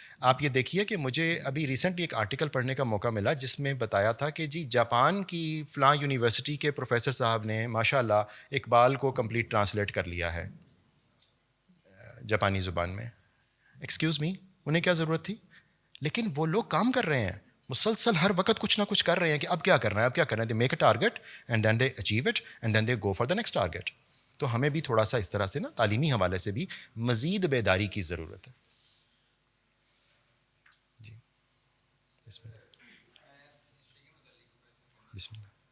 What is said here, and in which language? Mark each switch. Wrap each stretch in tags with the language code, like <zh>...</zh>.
<ur>آپ یہ دیکھیے کہ مجھے ابھی ریسنٹلی ایک آرٹیکل پڑھنے کا موقع ملا جس میں بتایا تھا کہ جی جاپان کی فلاں یونیورسٹی کے پروفیسر صاحب نے ماشاء اللہ اقبال کو کمپلیٹ ٹرانسلیٹ کر لیا ہے جاپانی زبان میں. ایکسکیوز می, انہیں کیا ضرورت تھی؟ لیکن وہ لوگ کام کر رہے ہیں, مسلسل ہر وقت کچھ نہ کچھ کر رہے ہیں کہ اب کیا کرنا ہے, اب کیا کرنا ہے.</ur> <en>They make a target and then they achieve it and then they go for the next target.</en> <ur>تو ہمیں بھی تھوڑا سا اس طرح سے نا تعلیمی حوالے سے بھی مزید بیداری کی ضرورت ہے. جی بسم اللہ. بسم اللہ.</ur>